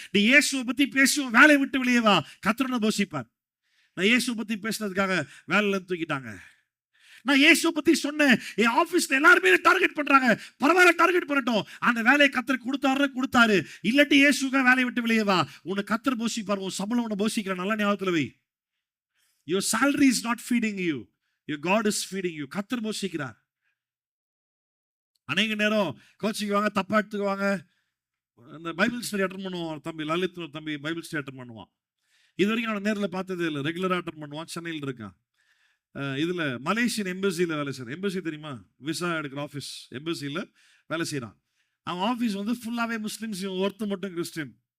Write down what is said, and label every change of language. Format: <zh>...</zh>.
<ta>நீ இயேசுவை பத்தி பேசுவோம், வேலையை விட்டு வெளியே வா, கர்த்தர் போஷிப்பார். நான் இயேசுவை பத்தி பேசுனதுக்காக வேலையில தூக்கிட்டாங்க. நான் இயேசுவை பத்தி சொன்னேன், என் ஆபீஸ்ல எல்லாருமே டார்கெட் பண்றாங்க. பரவாயில்ல, டார்கெட் பண்ணட்டும். அந்த வேலையை கர்த்தர் கொடுத்தாரு. இல்லாட்டி இயேசுக்காக வேலையை விட்டு வெளியே வா, உன்னை கர்த்தர் போஷிப்பார். உன் சம்பளம் உன்னை போஷிக்கிற. நல்ல ஞாபகத்துல வை.</ta> <en>Your salary is not feeding you, your God is feeding you.</en> <ta>கர்த்தர் போஷிக்கிறார். அநேக நேரம் கோச்சிக்குவாங்க, தப்பா எடுத்துக்குவாங்க. இந்த பைபிள் ஸ்டடி அட்டன் பண்ணுவான் தம்பி லலித், தம்பி பைபிள் ஸ்டடி அட்டன் பண்ணுவான். இது வரைக்கும் நான் நேரில் பார்த்ததே இல்லை. ரெகுலராக அட்டன் பண்ணுவான். சென்னையில் இருக்கான். இதில் மலேசியன் எம்பசியில் வேலை செய்கிறான். எம்பசி தெரியுமா? விசா எடுக்கிற ஆஃபீஸ், எம்பசியில் வேலை செய்கிறான். அவன் ஆஃபீஸ் வந்து ஃபுல்லாகவே முஸ்லீம்ஸ், இவன் ஒருத்தர் மட்டும் கிறிஸ்டின்.</ta>